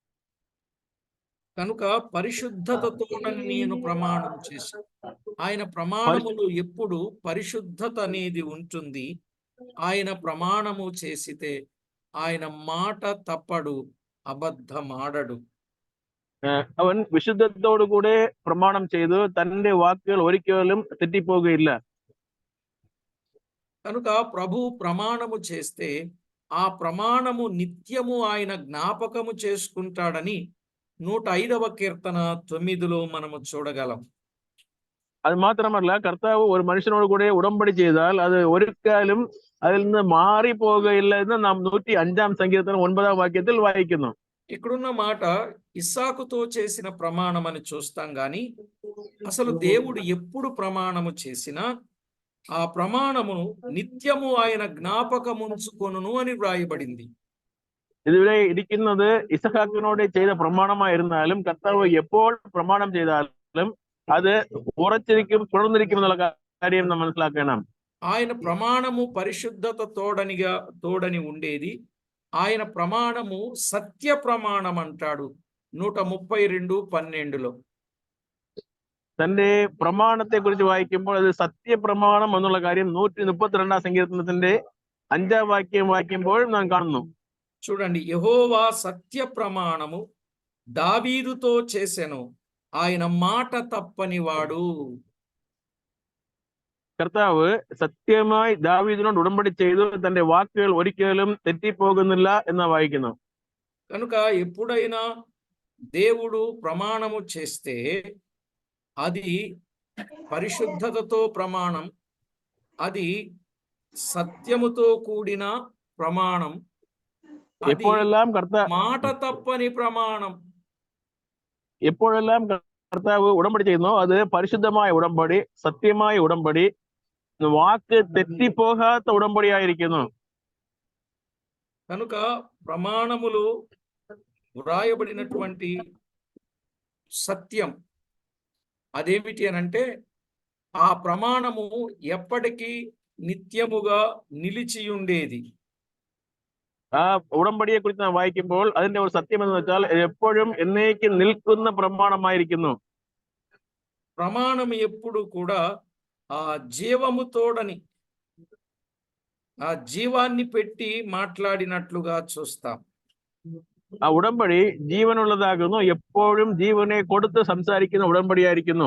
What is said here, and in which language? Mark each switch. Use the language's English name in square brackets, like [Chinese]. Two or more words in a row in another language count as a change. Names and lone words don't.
[Telugu] కనుక పరిశుద్ధతతోనని నేను ప్రమాణం చేశాను. ఆయన ప్రమాణములు ఎప్పుడు పరిశుద్ధత అనేది ఉంటుంది. ఆయన ప్రమాణము చేసితే ఆయన మాట తప్పడు, అబద్ధమాడడు. [Malayalam] അവൻ വിശുദ്ധത്തോടു കൂടെ പ്രമാണം ചെയ്തു, തന്റെ വാക്കുകൾ ഒരിക്കലും തെറ്റിപ്പോകുകയില്ല. [Telugu] కనుక ప్రభు ప్రమాణము చేస్తే ఆ ప్రమాణము నిత్యము ఆయన జ్ఞాపకము చేసుకుంటాడని 105వ కీర్తన 9లో మనము చూడగలం. [Malayalam] അത് മാത്രമല്ല, കർത്താവ് ഒരു മനുഷ്യനോട് കൂടെ ഉടമ്പടി ചെയ്താൽ അത് ഒരിക്കലും അതിൽ നിന്ന് മാറിപ്പോകുകയില്ല എന്ന് നാം 105ാം സങ്കീർത്തനം 9ാം വാക്യത്തിൽ വായിക്കുന്നു. [Telugu] ఇక్కడున్న మాట ఇస్సాకుతో చేసిన ప్రమాణం అని చూస్తాం గాని అసలు దేవుడు ఎప్పుడు ప్రమాణము చేసినా ఆ ప్రమాణమును నిత్యము ఆయన జ్ఞాపకముంచుకొనును అని వ్రాయబడింది. [Malayalam] ഇതിവിടെ ഇരിക്കുന്നത് ഇസഹാക്കിനോട് ചെയ്ത പ്രമാണമായിരുന്നാലും കർത്താവ് എപ്പോൾ പ്രമാണം ചെയ്താലും അത് ഉറച്ചിരിക്കും, തുടർന്നിരിക്കും എന്നുള്ള കാര്യം നാം മനസ്സിലാക്കണം. [Telugu] ఆయన ప్రమాణము పరిశుద్ధత తోడని ఉండేది. ఆయన ప్రమాణము సత్య ప్రమాణం అంటాడు 132:12. [Malayalam] തന്റെ പ്രമാണത്തെ കുറിച്ച് വായിക്കുമ്പോൾ അത് സത്യപ്രമാണം എന്നുള്ള കാര്യം 132 സങ്കീർത്തനത്തിന്റെ 5 വാക്യം വായിക്കുമ്പോൾ നാം കാണുന്നു. [Telugu] చూడండి, యెహోవా సత్య ప్రమాణము దావీదుతో చేసెను, ఆయన మాట తప్పని వాడు. [Malayalam] കർത്താവ് സത്യമായി ദാവീദിനോട് ഉടമ്പടി ചെയ്തു, തന്റെ വാക്കുകൾ ഒരിക്കലും തെറ്റിപ്പോകുന്നില്ല എന്ന് വായിക്കുന്നു. [Telugu] కనుక ఎప్పుడైనా దేవుడు ప్రమాణము చేస్తే అది పరిశుద్ధతతో ప్రమాణం, అది సత్యముతో కూడిన ప్రమాణం, అది [Malayalam] എപ്പോഴെല്ലാം [Telugu] మాట తప్పని ప్రమాణం. [Malayalam] എപ്പോഴെല്ലാം കർത്താവ് ഉടമ്പടി ചെയ്യുന്നു അത് പരിശുദ്ധമായ ഉടമ്പടി, സത്യമായ ഉടമ്പടി, വാക്ക് തെറ്റിപ്പോകാത്ത ഉടമ്പടിയായിരിക്കുന്നു. [Telugu] కనుక ప్రమాణములు వ్రాయబడినటువంటి సత్యం అదేమిటి అనంటే ఆ ప్రమాణము ఎప్పటికీ నిత్యముగా నిలిచి ఉండేది. [Malayalam] ആ ഉടമ്പടിയെ കുറിച്ച് നാം വായിക്കുമ്പോൾ അതിന്റെ ഒരു സത്യം എന്ന് വെച്ചാൽ എപ്പോഴും എന്നേക്കും നിൽക്കുന്ന പ്രമാണമായിരിക്കുന്നു. [Telugu] ప్రమాణం ఎప్పుడు కూడా ఆ జీవముతోడని, ఆ జీవాన్ని పెట్టి మాట్లాడినట్లుగా చూస్తాం. [Malayalam] ആ ഉടമ്പടി ജീവനുള്ളതാകുന്നു, എപ്പോഴും ജീവനെ കൊടുത്ത് സംസാരിക്കുന്ന ഉടമ്പടിയായിരിക്കുന്നു.